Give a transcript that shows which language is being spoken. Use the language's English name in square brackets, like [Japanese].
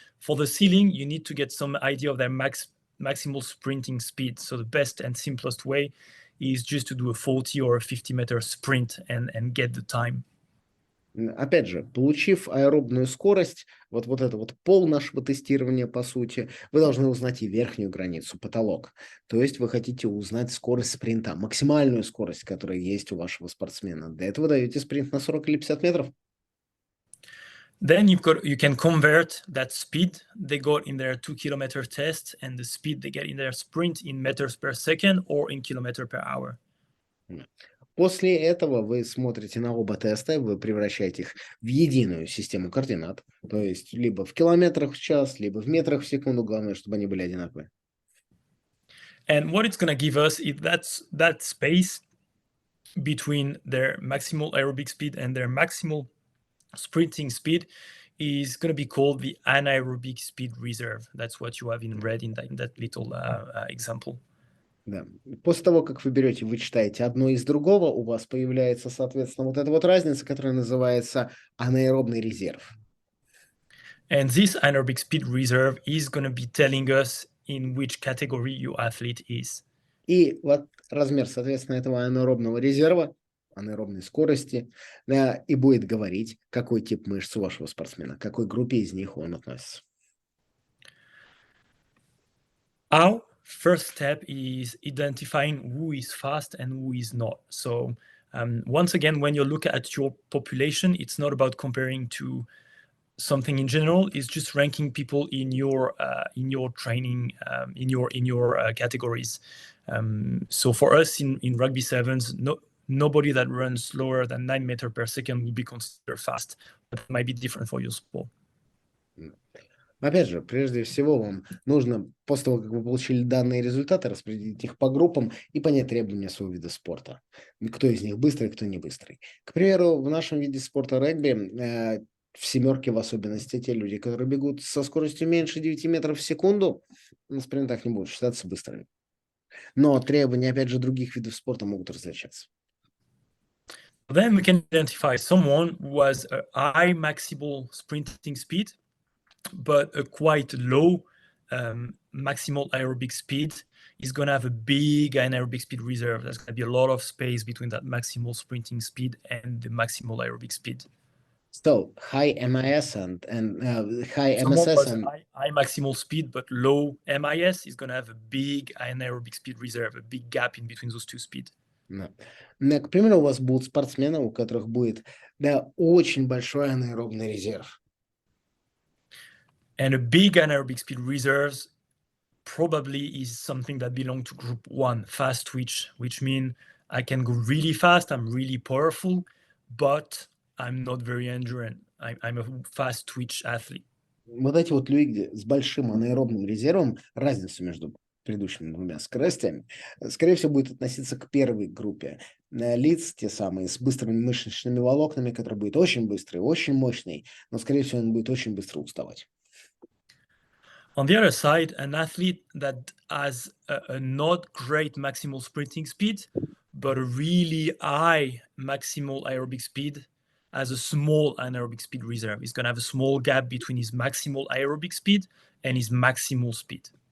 [English] For the ceiling, you need to get some idea of their maximal sprinting speed. So the best and simplest way is just to do a 40 or a 50-meter sprint and get the time. [Russian] Опять же, получив аэробную скорость, вот это вот пол нашего тестирования, по сути, вы должны узнать и верхнюю границу, потолок. То есть вы хотите узнать скорость спринта, максимальную скорость, которая есть у вашего спортсмена. Для этого даете спринт на 40 или 50 метров. [English] Then you can convert that speed they got in their 2-kilometer test and the speed they get in their sprint in meters per second or in kilometer per hour. [Russian] После этого вы смотрите на оба теста, вы превращаете их в единую систему координат, то есть либо в километрах в час, либо в метрах в секунду, главное, чтобы они были одинаковые. [English] And what it's going to give us is that space between their maximal aerobic speed and their maximal sprinting speed is going to be called the anaerobic speed reserve. That's what you have in red in that little example. [Russian] Да. После того, как вы берете, вычитаете одно из другого, у вас появляется, соответственно, вот эта вот разница, которая называется анаэробный резерв. [English] And this anaerobic speed reserve is going to be telling us in which category your athlete is. [Russian] И вот размер, соответственно, этого анаэробного резерва, анаэробной скорости, да, и будет говорить, какой тип мышц у вашего спортсмена, к какой группе из них он относится. [English] Our first step is identifying who is fast and who is not. So once again, when you look at your population, it's not about comparing to something in general. It's just ranking people in your training, in your categories. So for us in rugby sevens, nobody that runs slower than 9 meters per second will be considered fast. But it might be different for your sport. [Russian] Опять же, прежде всего вам нужно, после того, как вы получили данные результаты, распределить их по группам и понять требования своего вида спорта. Кто из них быстрый, кто не быстрый. К примеру, в нашем виде спорта регби в семерке в особенности те люди, которые бегут со скоростью меньше 9 метров в секунду, на спринтах не будут считаться быстрыми. Но требования, опять же, других видов спорта могут различаться. [English] Then we can identify someone who has a high maximal sprinting speed, but a quite low maximal aerobic speed is going to have a big anaerobic speed reserve. There's going to be a lot of space between that maximal sprinting speed and the maximal aerobic speed. So high MIS and high MSS and high maximal speed but low MIS is going to have a big anaerobic speed reserve, a big gap in between those two speeds. [Russian] К примеру, у вас будут спортсмены, у которых будет очень большой анаэробный резерв. [English] And a big anaerobic speed reserves probably is something that belongs to group 1, fast twitch, which means I can go really fast, I'm really powerful, but I'm not very endurant. I'm a fast twitch athlete. [Russian] Вот эти вот люди с большим анаэробным резервом, разница между предыдущими двумя скоростями, скорее всего, будет относиться к первой группе лиц, те самые с быстрыми мышечными волокнами, который будет очень быстрый, очень мощный, но, скорее всего, он будет очень быстро уставать. [English] On the other side, an athlete that has a not great maximal sprinting speed, but a really high maximal aerobic speed, has a small anaerobic speed reserve. He's going to have a small gap between his maximal aerobic speed and his maximal speed.